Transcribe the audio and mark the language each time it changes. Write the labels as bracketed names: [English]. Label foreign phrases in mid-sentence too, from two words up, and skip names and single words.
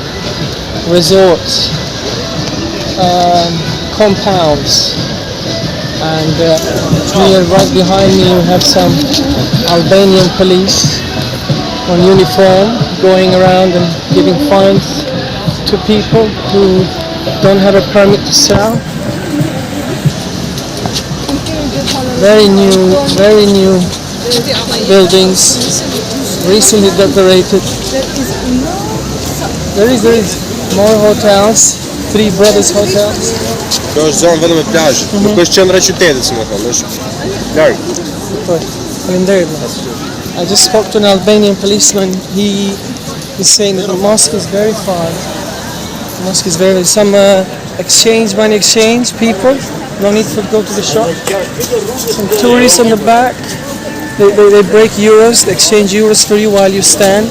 [English] Resorts, compounds, and here right behind me you have some Albanian police on uniform going around and giving fines to people who don't have a permit to sell. Very new buildings, recently decorated. There is more hotels, Three Brothers hotels. [Albanian] Kjo është zonë vetëm e plazhit. Nuk është qendra e qytetit, si më thonë, është larg. [English] I just spoke to an Albanian policeman. He is saying that the mosque is very far. The mosque is very some money exchange people. No need to go to the shop. Some tourists on the back. They break euros, they exchange euros for you while you stand.